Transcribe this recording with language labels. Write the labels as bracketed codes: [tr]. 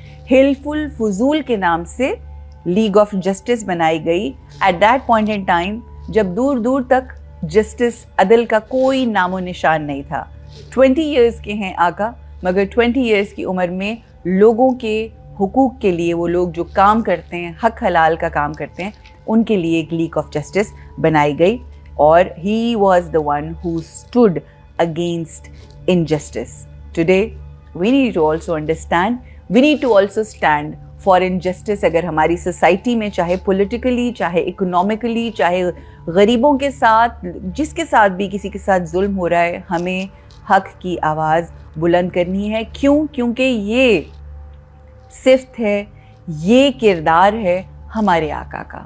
[ur] حلف الفضول کے نام سے لیگ آف جسٹس بنائی گئی at that point in time جب دور دور تک جسٹس, عدل کا کوئی نام و نشان نہیں تھا. 20 ایئرس کے ہیں آقا, مگر 20 ایئرس کی عمر میں لوگوں کے حقوق کے لیے, وہ لوگ جو کام کرتے ہیں, حق حلال کا کام کرتے ہیں, ان کے لیے ایک لیگ آف جسٹس بنائی گئی. [en] اور he was the one who stood against injustice. Today we need to also understand, we need to also stand for injustice. [ur] اگر ہماری سوسائٹی میں چاہے پولیٹیکلی, چاہے اکنومکلی, چاہے غریبوں کے ساتھ, جس کے ساتھ بھی کسی کے ساتھ ظلم ہو رہا ہے, ہمیں حق کی آواز بلند کرنی ہے. کیوں؟ کیونکہ یہ صفت ہے, یہ کردار ہے ہمارے آقا کا.